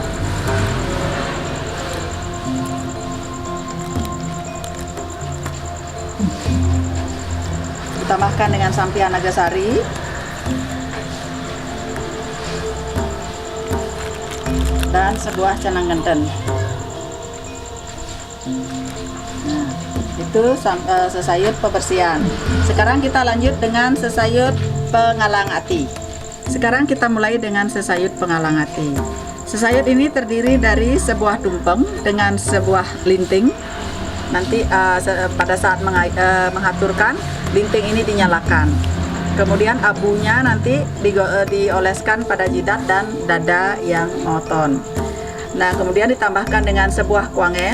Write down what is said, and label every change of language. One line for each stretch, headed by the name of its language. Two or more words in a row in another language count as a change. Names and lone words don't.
Indonesian: Ditambahkan dengan sampian nagasari, dan sebuah canang genten. Nah, itu sesayut pembersihan. Sekarang kita lanjut dengan sesayut pengalang ati. Sekarang kita mulai dengan sesayut pengalang ati. Sesayut ini terdiri dari sebuah tumpeng dengan sebuah linting. Nanti pada saat mengaturkan, linting ini dinyalakan. Kemudian abunya nanti dioleskan pada jidat dan dada yang monoton. Nah, kemudian ditambahkan dengan sebuah kuangen.